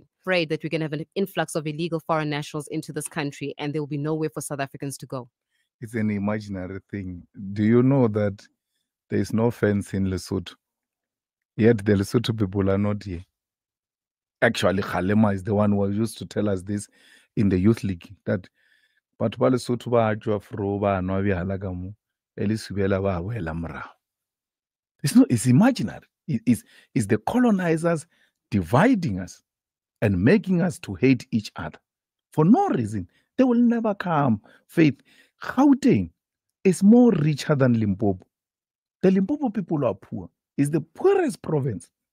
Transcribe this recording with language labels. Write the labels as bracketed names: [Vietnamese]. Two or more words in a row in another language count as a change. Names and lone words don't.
[English] Afraid that we're going to have an influx of illegal foreign nationals into this country and there will be nowhere for South Africans to go. It's an imaginary thing. Do you know that there is no fence in Lesotho? Yet the Lesotho people are not here. Actually, Malema is the one who used to tell us this in the youth league, that but Lesotho ba ajwa fro ba no bi halagamu elisubela ba wela mra. It's imaginary. It's the colonizers dividing us and making us to hate each other for no reason. They will never come. Faith, Gauteng is more richer than Limpopo. The Limpopo people are poor. It's the poorest province.